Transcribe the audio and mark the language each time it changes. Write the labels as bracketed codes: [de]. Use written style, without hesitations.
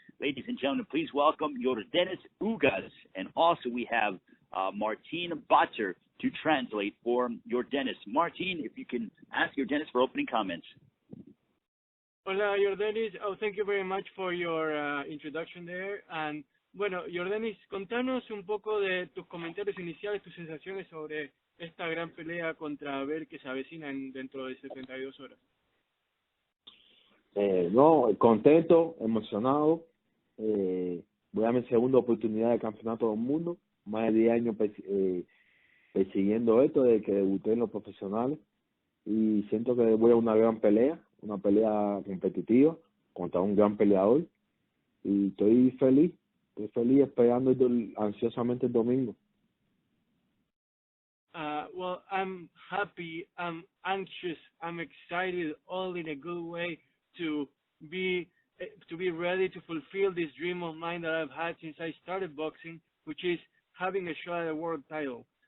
[en] Ladies and gentlemen, please welcome Yordenis Ugás. And also we have Martin Bacher to translate for Yordenis. Martin, if you can ask Yordenis for opening comments. [es] Hola, Yordenis. [en] Thank you very much for your introduction there. And [es] bueno, Yordenis, contanos un poco de tus comentarios iniciales, tus sensaciones sobre esta gran pelea contra Abel que se avecina dentro de 72 horas. No, contento, emocionado. Voy a mi segunda oportunidad de campeonato del mundo. Más de 10 años persiguiendo esto, desde que debuté en los profesionales. Y siento que voy a una gran pelea, una pelea competitiva contra un gran peleador. Y estoy feliz esperando ansiosamente el domingo. [en] Well, I'm happy, I'm anxious, I'm excited, all in a good way to be ready to fulfill this dream of mine that I've had since I started boxing, which is having a shot at a world title.